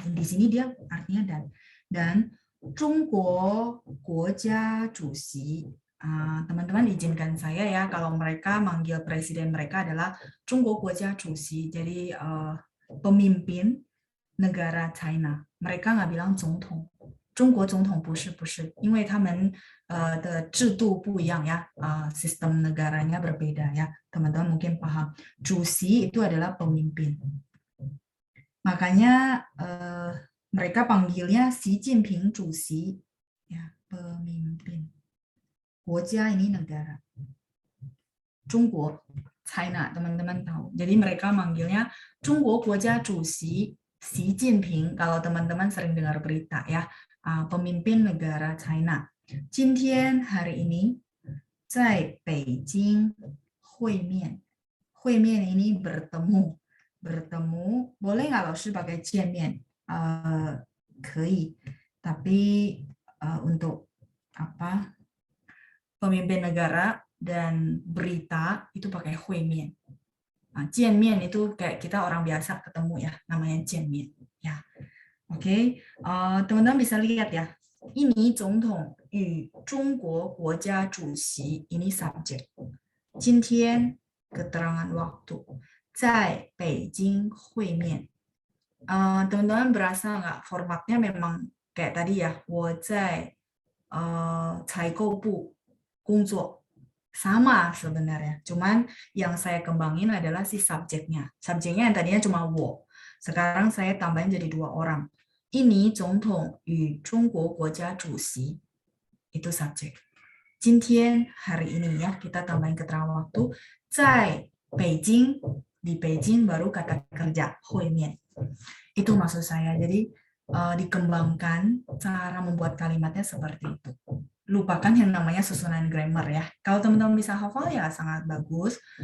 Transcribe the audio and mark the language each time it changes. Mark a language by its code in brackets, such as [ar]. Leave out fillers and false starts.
[id] Di sini dia artinya dan. Dan 中国国家主席 teman-teman izinkan saya ya kalau mereka manggil presiden mereka adalah 中国国家主席 jadi pemimpin negara China. Mereka nggak bilang [zh] 总统 中国总统不是因为他们的制度不一样ya, [id] sistem negaranya berbeda ya. Teman-teman mungkin paham. 主席 itu adalah pemimpin. Makanya mereka panggilnya Xi Jinping 主席 ya, pemimpin. 国家 ini negara. 中国 China, teman-teman tahu. Jadi mereka manggilnya 中国国家主席 Xi Jinping kalau teman-teman sering dengar berita ya, pemimpin negara China. [zh] 今天 [id] hari ini [zh] 在北京会面. [id] 会面 ini bertemu. Bertemu, boleh nggak laoshi pakai 见面?可以. Tapi untuk apa? Pemimpin negara dan berita itu pakai 会面. 见面 itu kayak kita orang biasa ketemu ya, namanya 见面 ya. Oke, teman-teman bisa lihat ya. Ini 总统与中国国家主席 ini subjek. 今天 keterangan waktu. [zh] 在北京会面. [id] Teman-teman berasa nggak formatnya memang kayak tadi ya. [zh] 我在采购部工作. [id] Sama sebenarnya. Cuman yang saya kembangin adalah si subjeknya. Subjeknya yang tadinya cuma 我.Sekarang saya tambahin jadi 2 orang. [zh] Ini 总统与中国国家主席. [id] Itu subjek. 今天 hari ini ya, kita tambahin keterangan waktu. 在北京, di Beijing baru kata kerja 会面. Itu maksud saya. Jadi dikembangkan cara membuat kalimatnya seperti itu. Lupakan yang namanya susunan grammar ya. Kalau teman-teman bisa hafal ya sangat bagus.